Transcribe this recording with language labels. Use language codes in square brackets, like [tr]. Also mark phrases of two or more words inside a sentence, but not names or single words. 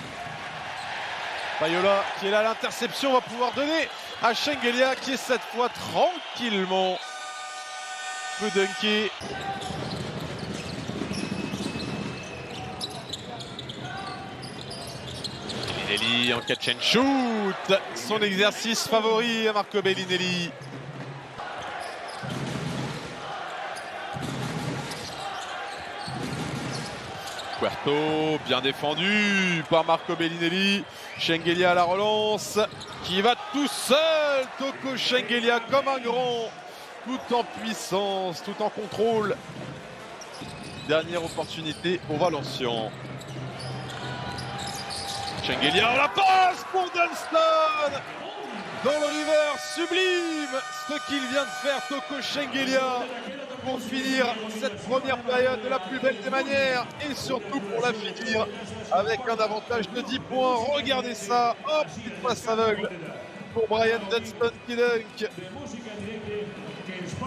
[fr] Payola qui est là à l'interception va pouvoir donner à Shengelia qui est cette fois tranquillement peut dunker. Bellinelli en [en] catch and shoot. [fr] Son exercice favori à Marco Bellinelli. Puerto, bien défendu par Marco Bellinelli. Shengelia à la relance, qui va tout seul. Toko Shengelia comme un grand, tout en puissance, tout en contrôle. Dernière opportunité aux Valencians. Shengelia, la passe pour Dunston. Dans le river, sublime ce qu'il vient de faire Toko Shengelia pour finir cette première période de la plus belle des manières et surtout pour la finir avec un avantage de 10 points. Regardez ça, hop, petite passe aveugle pour Brian Dunston qui dunk.